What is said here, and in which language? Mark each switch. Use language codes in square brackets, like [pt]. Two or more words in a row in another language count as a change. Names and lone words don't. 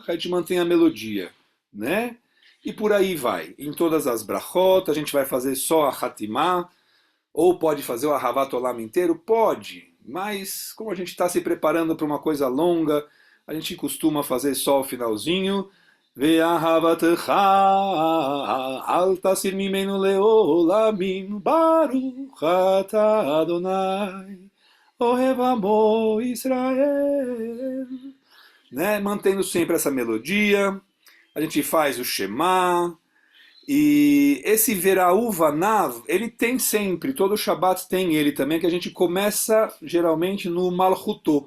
[pt] A gente mantém a melodia, né? E por aí vai. Em todas as brachot, a gente vai fazer só a Hatimah, ou pode fazer o Ahavat Olam inteiro? Pode, mas como a gente está se preparando para uma coisa longa, a gente costuma fazer só o finalzinho. [he] ואהבתך אל תסיר ממנו לעולמים ברוך אתה אדוני אוהב עמו ישראל. [pt] Né? Mantendo sempre essa melodia, a gente faz o Shema, e esse Veraú Vanav, ele tem sempre, todo Shabbat tem ele também, que a gente começa geralmente no Malchutô.